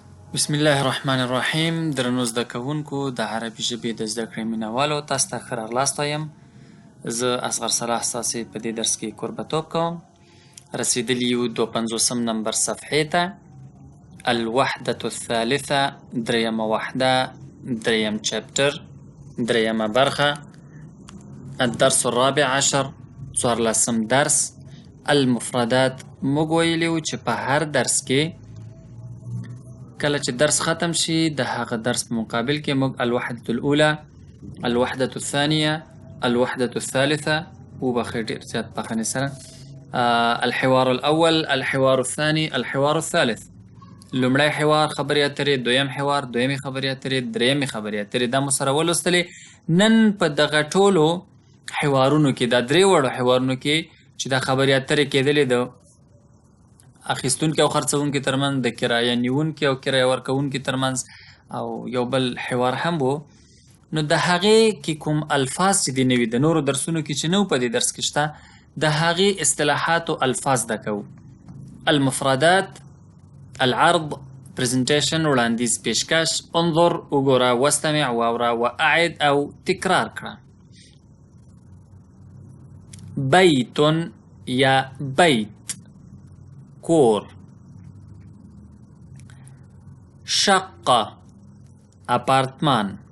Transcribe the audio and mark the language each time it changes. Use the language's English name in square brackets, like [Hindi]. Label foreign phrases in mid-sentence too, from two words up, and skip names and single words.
[Arabic] بسم الله الرحمن الرحیم. [Pashto] درنو زده کوونکو د عربي ژبې د زده کړې مینوالو، تاسو ته ښه راغلاست وایم. زه اصغر صلاح ستاسې په دې درس کې کوربتوب کوم. رسیدلی یو 250 نمبر صفحې ته. [Arabic] الوحدة الثالثة، [Pashto] دریمه وحده، دریم چپټر، دریمه برخه. [Arabic] الدرس الرابع عشر، 14 درس. المفردات. [Pashto] موږ ویلي وو چې په هر درس کې کله چې درس ختم شي د هغه درس په مقابل کې موږ [Arabic] الوحدة الأولى، الوحدة الثانية، الوحدة الثالثة [Pashto] وبخیر ډېر زیات بخښنې سره [Arabic] الحوار الأول، الحوار الثاني، الحوار الثالث. [Pashto] لومړی حوار خبرې اترې، دویم حوار، دویمې خبرې اترې، درېیمې خبرې اترې. دا مو سره ولوستلې. نن په دغه ټولو حوارونو کې، دا درې وړو حوارونو کې چې دا خبرې اترې کېدلې د اخیستونکي او خرڅونکي ترمنځ، د کرایه نیونکي او کرایه ورکوونکي ترمنځ، او یو بل حوار هم و. نو د هغې کې کوم الفاظ چې دي نوي د نورو درسونو کې چې نه په دې درس کې شته، د هغې اصطلاحات او الفاظ زده کوو. [Arabic] المفردات، العرض، [Pashto] پریزنټیشن، وړاندیز، پیشکش، انظر، وګوره، واستمع، واوره، واعد او تکرار کړه. بیت یا بیت، کور. شقه، اپارتمان.